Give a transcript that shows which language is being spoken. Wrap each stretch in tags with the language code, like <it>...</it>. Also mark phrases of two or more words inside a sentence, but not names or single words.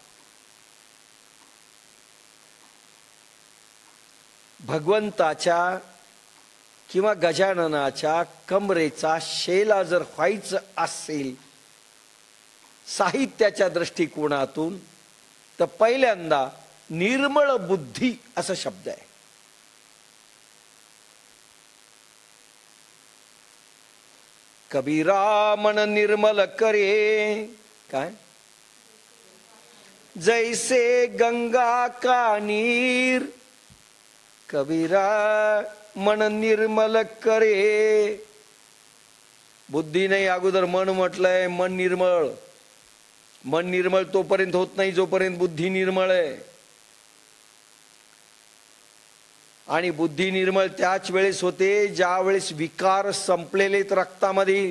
<mr>भगवंताच्या किंवा गजाननाच्या कमरेचा शेला जर व्हायचं असेल साहित्याच्या दृष्टिकोनातून, तर पहिल्यांदा निर्मळ बुद्धी असा शब्द आहे.</mr> <hi>कबीरा मन निर्मल करे, काय जैसे गंगा का नीर, कबीरा मन निर्मल करे.</hi> <mr>बुद्धी नाही, अगोदर मन म्हटलंय. मन निर्मळ, मन निर्मळ तोपर्यंत होत नाही जोपर्यंत बुद्धी निर्मळ आहे. आणि बुद्धी निर्मळ त्याच वेळेस होते ज्या वेळेस विकार संपलेलेत रक्तामधील.</mr>